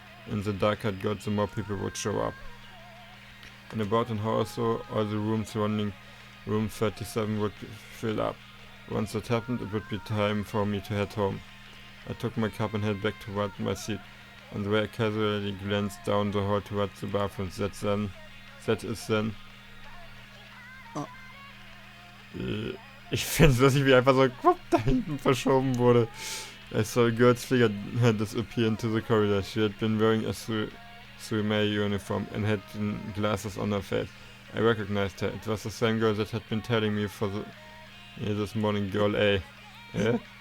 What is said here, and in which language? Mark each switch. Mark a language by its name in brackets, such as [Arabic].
[English] In the darker it got, the more people would show up. In about an hour or so, all the rooms surrounding room 37 would fill up. Once that happened, it would be time for me to head home. I took my cup and headed back toward my seat. On the way, I casually glanced down the hall towards the bathroom. That is then... [German] Ich find's lustig, wie einfach so da hinten verschoben wurde. [English] I saw a girl's figure had disappeared into the corridor. She had been wearing a swimmer uniform and had glasses on her face. I recognized her. It was the same girl that had been telling me this morning, Girl A. Eh?